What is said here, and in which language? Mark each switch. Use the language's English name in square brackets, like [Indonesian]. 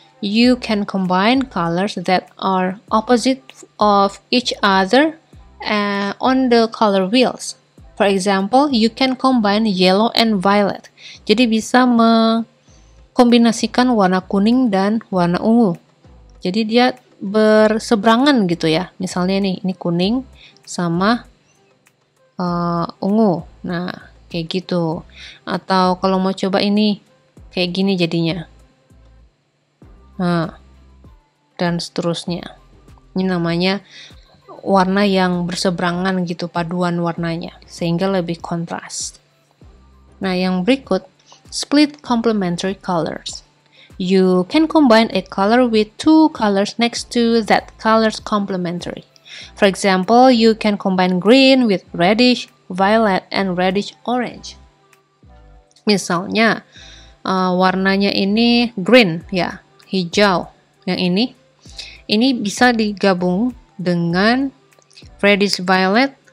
[English] You can combine colors that are opposite of each other on the color wheels. For example, you can combine yellow and violet. [Indonesian] Jadi bisa mengkombinasikan warna kuning dan warna ungu. Jadi dia berseberangan gitu ya. Misalnya nih, ini kuning sama ungu. Nah, kayak gitu. Atau kalau mau coba ini, kayak gini jadinya. Nah, dan seterusnya. Ini namanya warna yang berseberangan gitu, paduan warnanya, sehingga lebih kontras. Nah, yang berikut, split complementary colors. [English] You can combine a color with two colors next to that color's complementary. For example, you can combine green with reddish, violet, and reddish orange. [Indonesian] Misalnya, warnanya ini green ya, hijau. yang ini bisa digabung dengan reddish violet.